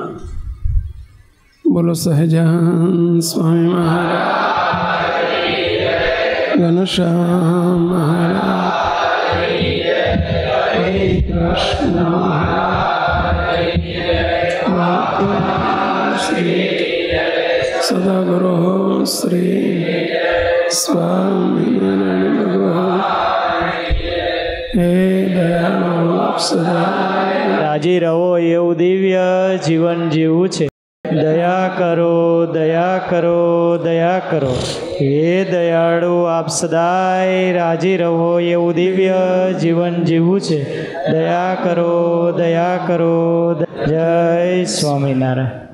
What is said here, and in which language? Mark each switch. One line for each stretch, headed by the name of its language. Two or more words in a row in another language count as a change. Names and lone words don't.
Gujarati: બોલો સહજાન સ્વામી મહારાજ, ઘનશ્યામ મહારાજ, હરે કૃષ્ણ શ્રી સદાગુરુ શ્રી સ્વામિનારાયણ ભગવાન હે દયાળુ સદા રાજી રહો એવું દિવ્ય જીવન જીવવું છે। દયા કરો દયા કરો દયા કરો, હે દયાળુ આપ સદાય રાજી રહો એવું દિવ્ય જીવન જીવવું છે। દયા કરો દયા કરો। જય સ્વામિનારાયણ।